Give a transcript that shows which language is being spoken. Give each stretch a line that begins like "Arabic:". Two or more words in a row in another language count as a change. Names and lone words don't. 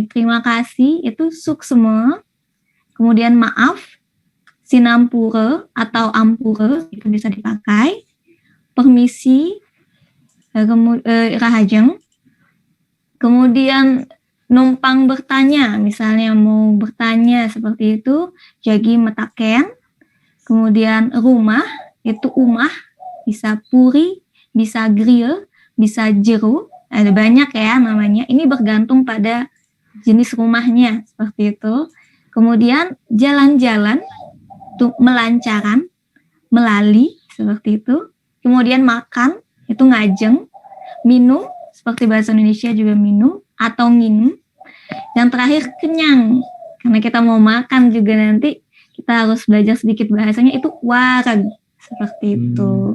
Indonesian: Terima kasih itu suksema. Kemudian maaf, sinampura atau ampura itu bisa dipakai. Permisi, rahajeng. Kemudian numpang bertanya, misalnya mau bertanya seperti itu,
Balinese: jagi metaken.
Indonesian: Kemudian rumah, itu umah, bisa puri, bisa grill, bisa jeru. Ada banyak ya namanya. Ini bergantung pada jenis rumahnya, seperti itu. Kemudian jalan-jalan, itu
Balinese: melancaran, melali,
Indonesian: seperti itu. Kemudian makan, itu ngajeng. Minum, seperti bahasa Indonesia juga minum atau nginum. Yang terakhir kenyang, karena kita mau makan juga nanti kita harus belajar sedikit bahasanya, itu wareg, seperti itu.